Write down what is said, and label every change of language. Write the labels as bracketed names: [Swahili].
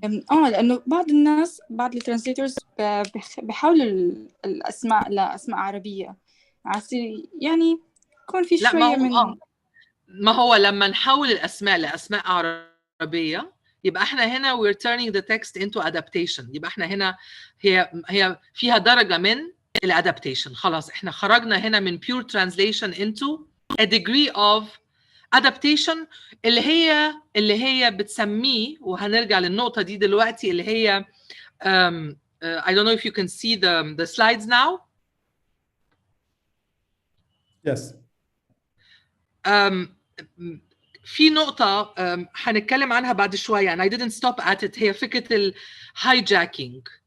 [Arabic] لأنه بعض الترانسليترز بيحاولوا الأسماء لأسماء عربية، يعني يكون في شوية ما هو لما نحول الأسماء لأسماء عربية يبقى احنا هنا [English] we're turning the text into adaptation. [Arabic] يبقى احنا هنا هي فيها درجة من الادابتيشن. خلاص احنا خرجنا هنا من [English] pure translation into a degree of adaptation [Arabic] اللي هي بتسميه، وهنرجع للنقطة دي دلوقتي، اللي هي [English] I don't know if you can see the slides now. Yes. [Arabic] في نقطة هنتكلم عنها بعد شوية [English] and I didn't stop at it. [Arabic] هي فكرة ال hijacking.